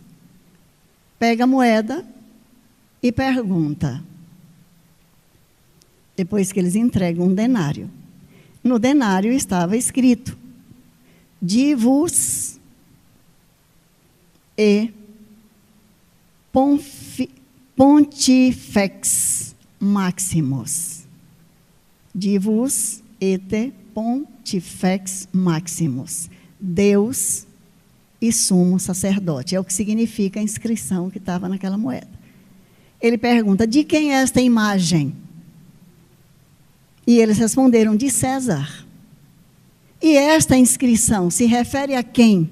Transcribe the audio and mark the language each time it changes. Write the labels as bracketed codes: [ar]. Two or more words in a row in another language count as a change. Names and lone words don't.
[pt] Pega a moeda e pergunta, depois que eles entregam um denário. No denário estava escrito, divus e [la] pontifex maximus. Divus et pontifex maximus. [pt] Deus e sumo sacerdote. É o que significa a inscrição que estava naquela moeda. Ele pergunta, de quem é esta imagem? E eles responderam, de César. E esta inscrição se refere a quem?